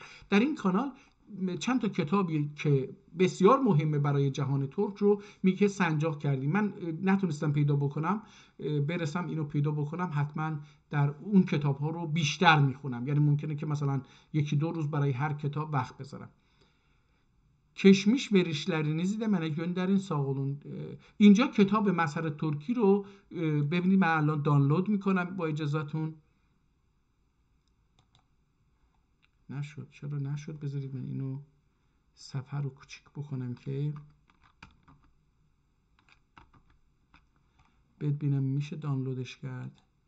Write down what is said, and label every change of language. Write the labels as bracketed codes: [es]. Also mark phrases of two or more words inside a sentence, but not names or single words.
[fa] در این کانال چند تا کتابی که بسیار مهمه برای جهان ترک رو میگه سنجاق کردیم. من نتونستم پیدا بکنم، برسم اینو پیدا بکنم حتما در اون کتاب ها رو بیشتر میخونم. یعنی ممکنه که مثلا 1-2 روز برای هر کتاب وقت بذارم. [az] کشمیش verişlerinizi de bana gönderin sağ olun. [fa] اینجا کتاب مظهر ترکی رو ببینید من الان دانلود میکنم با اجازهتون. نشد. چرا نشد؟ بذارید من اینو صفحه رو کوچیک بکنم که ببینم میشه دانلودش کرد.